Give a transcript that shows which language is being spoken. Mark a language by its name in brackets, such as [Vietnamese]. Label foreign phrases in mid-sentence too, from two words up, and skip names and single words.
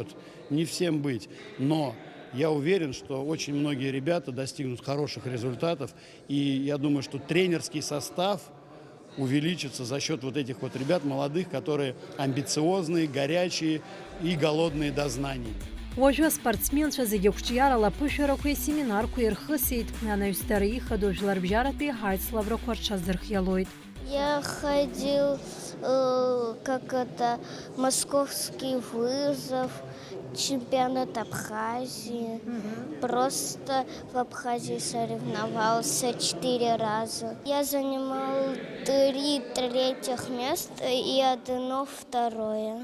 [Russian] Не всем быть. Но я уверен, что очень многие ребята достигнут хороших результатов. И я думаю, что тренерский состав увеличится за счет вот этих вот ребят молодых, которые амбициозные, горячие и голодные до знаний. [Abkhazian] Уажәы аспортсменцәа зегьы қәҿиарала аԥышәарақәа семинарқәа ирхысит. Анаҩстәара ихадоу жәларбжьаратәи ҳаицлабрақәа рҽазырхиалоит. [Russian] Я ходил, московский вызов, чемпионат Абхазии. Просто в Абхазии соревновался 4 раза. Я занимал 3 третьих места и 1 второе.